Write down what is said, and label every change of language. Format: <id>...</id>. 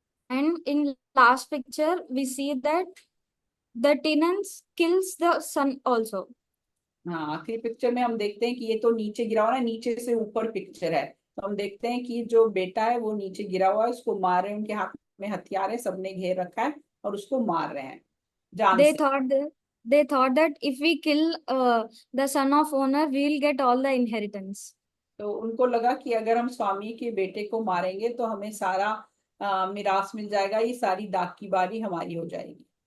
<en>And in last picture, we see that the tenants kills the son also.</en> <hi>हाँ, आखिरी picture में हम देखते हैं कि ये तो नीचे गिरा हुआ है, नीचे से ऊपर पिक्चर है, तो हम देखते हैं कि जो बेटा है वो नीचे गिरा हुआ है, उसको मार रहे हैं, उनके हाथ में हथियार है, सबने घेर रखा है और उसको मार रहे हैं जान</hi> <en>They</en> <hi>से।</hi> <en>thought that if we kill the son of owner, we'll get all the inheritance.</en> <hi>तो उनको लगा कि अगर हम स्वामी के बेटे को मारेंगे तो हमें सारा मिरास मिल जाएगा, ये सारी दाग की बारी हमारी हो जाएगी।</hi>